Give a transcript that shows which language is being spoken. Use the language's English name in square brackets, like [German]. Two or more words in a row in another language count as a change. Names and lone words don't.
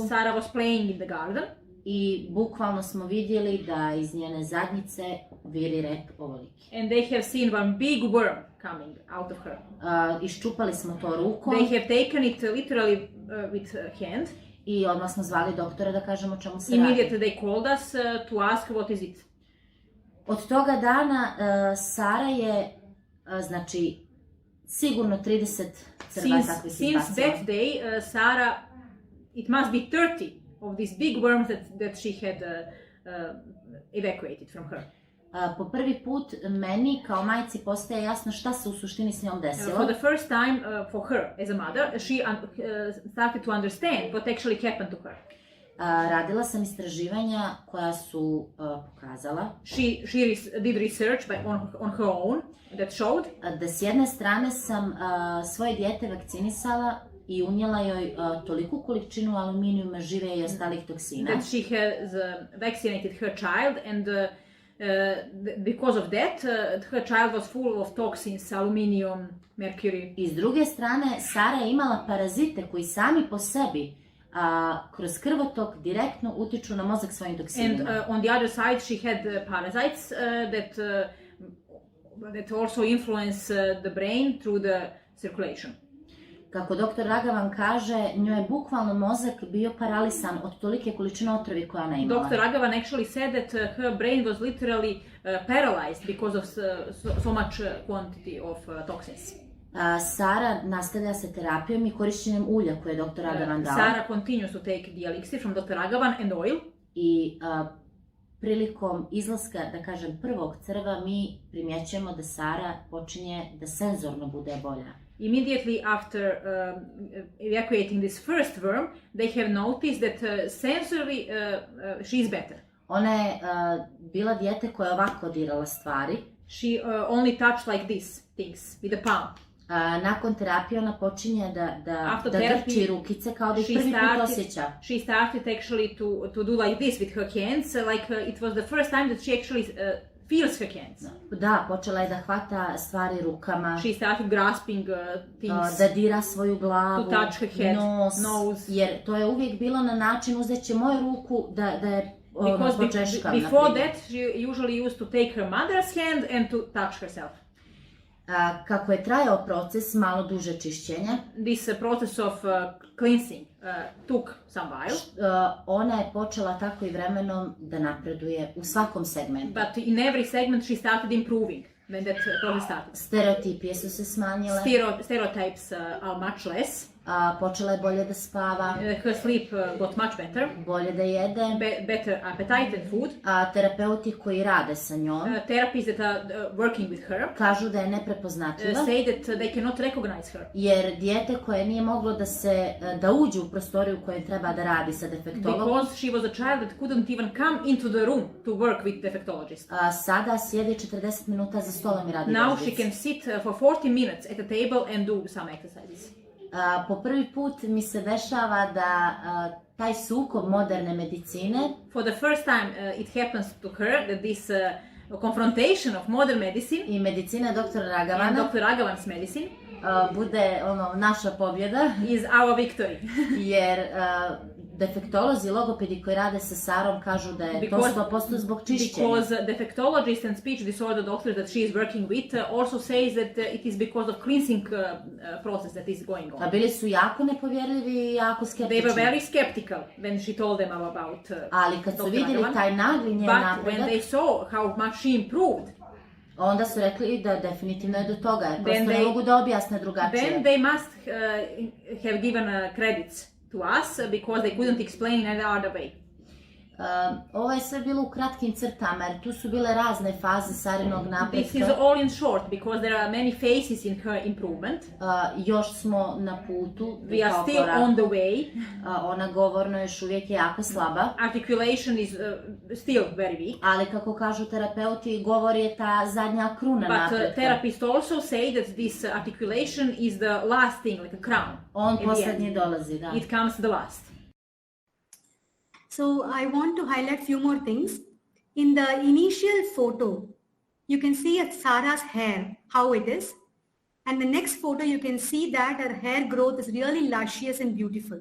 [English] Sara was playing in the garden. [Bosnian] I bukvalno smo vidjeli da iz njene zadnjice viri rep ovoliki. [English] And they have seen one big worm coming out of her. [Bosnian] Iščupali smo to rukom. [English] They have taken it literally with hand. [Bosnian] I odmah smo zvali doktora da kažemo čemu se [English] Immediately [Bosnian] radi. [English] they called us to ask what is it. [Bosnian] Od toga dana Sara je, znači, sigurno 30 crva takvih izbacila. [English] Since that day, Sara, it must be 30 of these big worms that she had evacuated from her. [Bosnian] Po prvi put meni kao majci postaje jasno šta se u suštini s njom desilo. [English] For the first time for her as a mother, she started to understand what actually happened to her. [Bosnian] Radila sam istraživanja koja su pokazala. [English] She did research on her own that showed [Bosnian] da s jedne strane sam svoje dijete vakcinisala i unijela joj toliku količinu aluminijuma, žive i ostalih toksina. [English] That she has vaccinated her child and because of that her child was full of toxins, aluminium, mercury. [Bosnian] I s druge strane, Sara je imala parazite koji sami po sebi kroz krvotok direktno utiču na mozak svojim toksinima. [English] And on the other side she had parasites that also influence the brain through the circulation. [Bosnian] Kako doktor Ragavan kaže, njoj je bukvalno mozak bio paralisan od tolike količine otrovi koja ona imala. [English] Dr. Ragavan actually said that her brain was literally paralyzed because of so much quantity of toxins. [Bosnian] Sara nastavlja se terapijom i korišćenjem ulja koje je dr. Ragavan dao. [English] Sara continues to take the elixir from Dr. Ragavan and oil. [Bosnian] I prilikom izlaska, da kažem, prvog crva mi primjećujemo da Sara počinje da senzorno bude bolja. [English] immediately after evacuating this first worm, they have noticed that sensorily she's better. [Bosnian] Ona je bila dijete koja je ovako dirala stvari. [English] She only touched like this things with the palm. [Bosnian] Nakon terapije ona počinje da drči rukice kao da ih prvi put osjeća. [English] She started actually to do like this with her hands, like it was the first time that she actually feels her hands. [Bosnian] Da, počela je da hvata stvari rukama. [English] She started grasping things. [Bosnian] Da dira svoju glavu, [English] to touch her head, nose. [Bosnian] Jer to je uvijek bilo na način uzet će moju ruku da je počeškam. [English] Before that, she usually used to take her mother's hand and to touch herself. [Bosnian] Kako je trajao proces malo duže čišćenja, [English] this process of cleansing took some while. [Bosnian] Ona je počela tako i vremenom da napreduje u svakom segmentu. [English] But in every segment she started improving when that process started. [Bosnian] Stereotipije su se smanjile. [English] Stereotypes are much less. [Bosnian] Počela je bolje da spava. [English] Her sleep got much better. [Bosnian] Bolje da jede. [English] Better appetite and food. [Bosnian] Terapeuti koji rade sa njom, [English] therapists that are working with her, [Bosnian] kažu da je neprepoznatljiva. [English] Say that they cannot recognize her. [Bosnian] Jer dijete koje nije moglo da uđe u prostoriju u kojoj treba da radi sa defektologom. [English] Because she was a child that couldn't even come into the room to work with defectologist. [Bosnian] Sada sjedi 40 minuta za stolom i radi [English] Now [Bosnian] vežbice. [English] she can sit for 40 minutes at a table and do some exercises. [Bosnian] Po prvi put mi se dešava da taj sukob moderne medicine, [English] for the first time it happens to her that this confrontation of modern medicine [Bosnian] i medicina dr. Ragavana, [English] and Dr. Ragavan's medicine [Bosnian] bude naša pobjeda, [English] is our victory. [Bosnian] Jer defektolozi, logopedi koji rade sa Sarom kažu da je to 100% zbog čišćenja. [English] Because defectologists and speech disorder doctors that she is working with also says that it is because of cleansing process that is going on. [Bosnian] Bili su jako nepovjerljivi i jako skeptični. [English] They were very skeptical when she told them about [Bosnian] Ali kad su vidjeli taj nagli njen napredak, [English] but when they saw how much she improved, [Bosnian] onda su rekli da definitivno je do toga, jer prosto ne mogu da objasne drugačije. [English] Then they must have given credits to us because they couldn't explain in any other way. [Bosnian] Ovo je sve bilo u kratkim crtama, jer tu su bile razne faze Sarinog napretka. [English] This is all in short because there are many phases in her improvement. [Bosnian] Još smo na putu. [English] We are still on the way. [Bosnian] Ona govorno još uvijek je jako slaba. [English] Articulation is still very weak. [Bosnian] Ali kako kažu terapeuti, govor je ta zadnja kruna napretka. [English] But therapists also say that this articulation is the last thing, like a crown. [Bosnian] On posljednji dolazi, da. [English] It comes the last. So I want to highlight few more things. In the initial photo, you can see Sarah's hair, how it is. And the next photo, you can see that her hair growth is really luscious and beautiful.